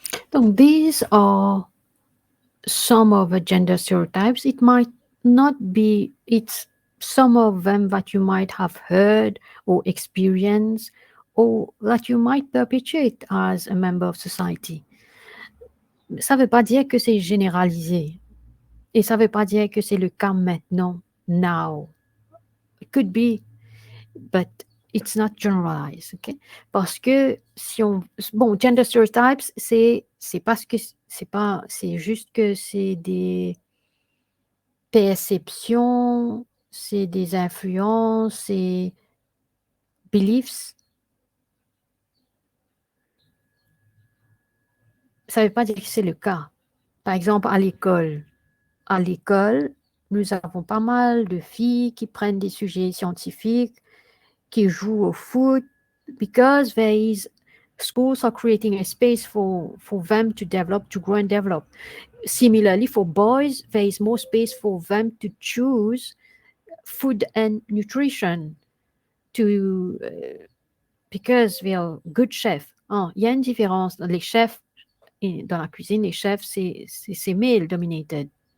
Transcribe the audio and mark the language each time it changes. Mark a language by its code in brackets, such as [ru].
[fr] Donc, [en] these are some of the gender stereotypes. It might not be, it's some of them that you might have heard or experienced or that you might perpetuate as a member of society. [fr] Ça ne veut pas dire que c'est généralisé et ça ne veut pas dire que c'est le cas maintenant, [en] now. It could be, but it's not generalized, ok? [fr] Parce que si on, bon, gender stereotypes, c'est parce que c'est pas, c'est juste que c'est des perceptions, c'est des influences, c'est [en] beliefs. [fr] Ça ne veut pas dire que c'est le cas. Par exemple, à l'école, nous avons pas mal de filles qui prennent des sujets scientifiques, qui jouent au foot, [en] because there is schools are creating a space for them to develop, to grow and develop. Similarly, for boys, there is more space for them to choose food and nutrition to because they are good chefs. [fr] Ah, il y a une différence. Les chefs dans la cuisine, les chefs, c'est [en] male dominated.